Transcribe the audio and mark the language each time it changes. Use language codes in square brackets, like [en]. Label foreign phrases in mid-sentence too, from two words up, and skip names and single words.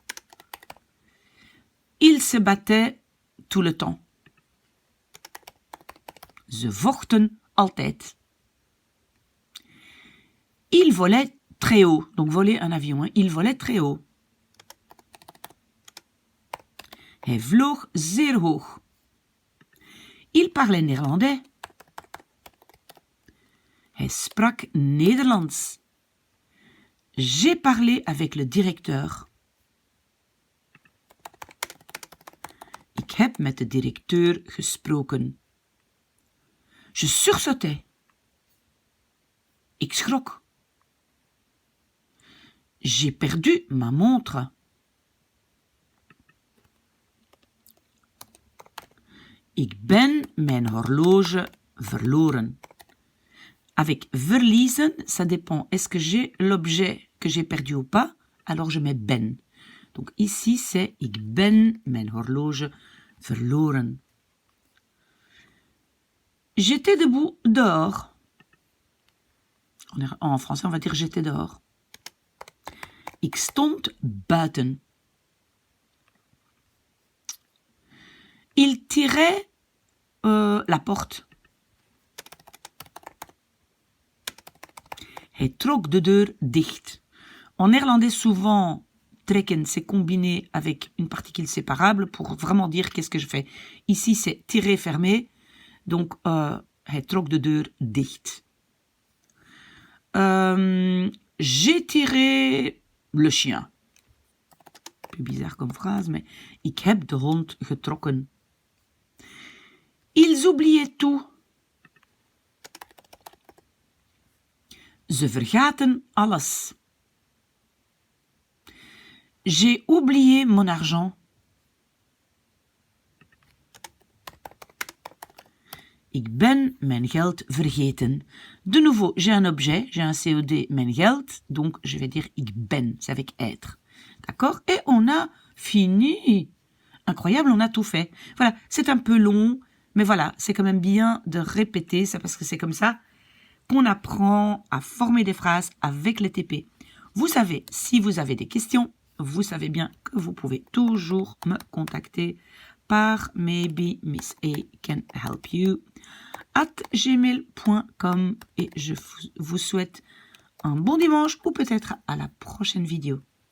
[fr] Il se battait tout le temps. [nl] Ze vochten altijd. [fr] Il volait très haut. Donc voler un avion. Hein. Il volait très haut. [nl] Hij vloog zeer hoog. [fr] Il parlait néerlandais. [nl] Hij sprak Nederlands. [fr] J'ai parlé avec le directeur. [nl] Ik heb met de directeur gesproken. [fr] Je sursautais. [nl] Ik schrok. [fr] J'ai perdu ma montre. [nl] Ik ben mijn horloge verloren. [fr] Avec verliezen, ça dépend. Est-ce que j'ai l'objet que j'ai perdu ou pas? Alors je mets ben. Donc ici c'est [nl] ik ben mijn horloge verloren. [fr] J'étais debout dehors. En français, on va dire j'étais dehors. [nl] Ik stond buiten. [fr] Il tirait la porte. [nl] Hij trok de deur dicht. [fr] En néerlandais, souvent, trekken, c'est combiné avec une particule séparable pour vraiment dire qu'est-ce que je fais. Ici, c'est tirer, fermer. Donc, [nl] hij trok de deur dicht. [fr] J'ai tiré le chien. Un peu bizarre comme phrase, mais [nl] ik heb de hond getrokken. [fr] Ils oubliaient tout. [nl] Ze vergaten alles. [fr] J'ai oublié mon argent. [nl] Ik ben mijn geld vergeten. [fr] De nouveau, j'ai un objet, j'ai un COD, [nl] mijn geld, [fr] donc je vais dire [nl] ik ben, [fr] c'est avec être. D'accord? Et on a fini. Incroyable, on a tout fait. Voilà, c'est un peu long, mais voilà, c'est quand même bien de répéter, c'est parce que c'est comme ça qu'on apprend à former des phrases avec les TP. Vous savez, si vous avez des questions, vous savez bien que vous pouvez toujours me contacter par [en] maybe Miss A can help you [fr] @gmail.com et je vous souhaite un bon dimanche ou peut-être à la prochaine vidéo.